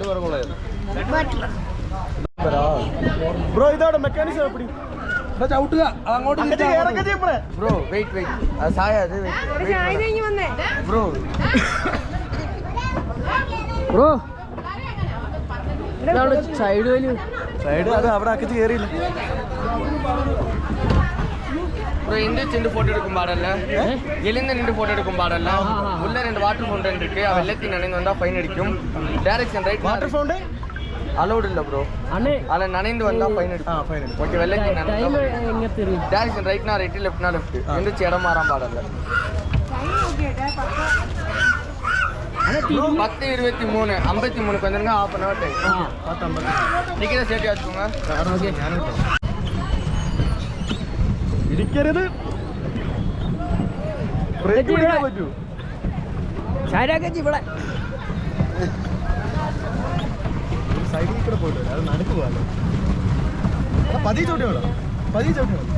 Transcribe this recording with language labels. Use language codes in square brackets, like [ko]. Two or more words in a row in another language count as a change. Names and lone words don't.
[ml] ബ്രോ ഇതാണ് മെക്കാനിസം എപ്പടി ചവിട്ടുക അങ്ങോട്ട് ബ്രോ വെയിറ്റ് ബ്രോ ബ്രോ സൈഡ് വലിയ സൈഡ് അത് അവിടെ അക്കച്ച് കയറിയില്ല. [ta] ப்ரோ இந்த போட்டோ எடுக்கும் பாடல்ல எழுந்த நின்று போட்டோ எடுக்கும் பாடல்ல உள்ள 2 [en] water fountain [ta] இருக்கு அவ எல்லாத்தையும் நனைந்து வந்தா ஃபைன் அடிக்கும். [en] direction right water fountain [ta] அலௌட் இல்ல ப்ரோ. அண்ணே அல நனைந்து வந்தா ஃபைன் அடிக்கும். ഫൈൻ ஓகே வெள்ளத்தி நனைந்து டைம் எங்க தெரியும்? டைரக்ஷன் ரைட்னா ரைட் லெஃப்ட்னா லெஃப்ட் எந்திரிச்சு இடம் மாறாம பாடல்ல 10:23 53 வந்துருங்க. [en] half an hour [ta] டைம். 10:50 டிக்கெட் சேட்டி ஆச்சுங்க. ஓகே [ml] ഇരിക്കരുത്. സൈഡിൽ കൂടെ പോയിട്ട് അത് നടുക്ക് പോകാലോ. പതിയെ ചവിട്ടി വേണം, പതിയെ ചവിട്ടി വേണം.